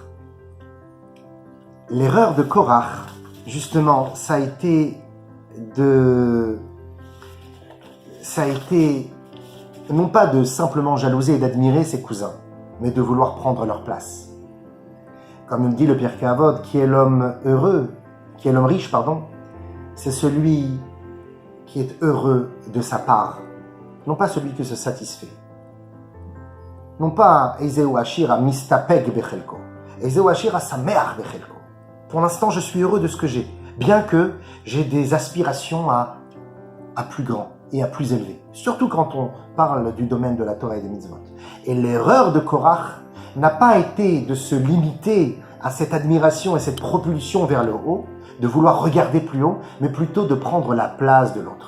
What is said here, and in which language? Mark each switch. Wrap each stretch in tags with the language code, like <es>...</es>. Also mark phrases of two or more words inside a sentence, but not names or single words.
<fr>L'erreur de Korach, justement, ça a été non pas de simplement jalouser et d'admirer ses cousins, mais de vouloir prendre leur place. Comme nous dit le Pirkei Avot, qui est l'homme heureux, qui est l'homme riche, pardon, c'est celui qui est heureux de sa part, non pas celui qui se satisfait. Non pas</fr> <he>איזהו עשיר מסתפק בחלקו איזהו עשיר שמח בחלקו.</he> <fr>Pour l'instant, je suis heureux de ce que j'ai, bien que j'ai des aspirations à plus grand et à plus élevé. Surtout quand on parle du domaine de la Torah et des mitzvot. Et l'erreur de Korach n'a pas été de se limiter à cette admiration et cette propulsion vers le haut, de vouloir regarder plus haut, mais plutôt de prendre la place de l'autre.</fr>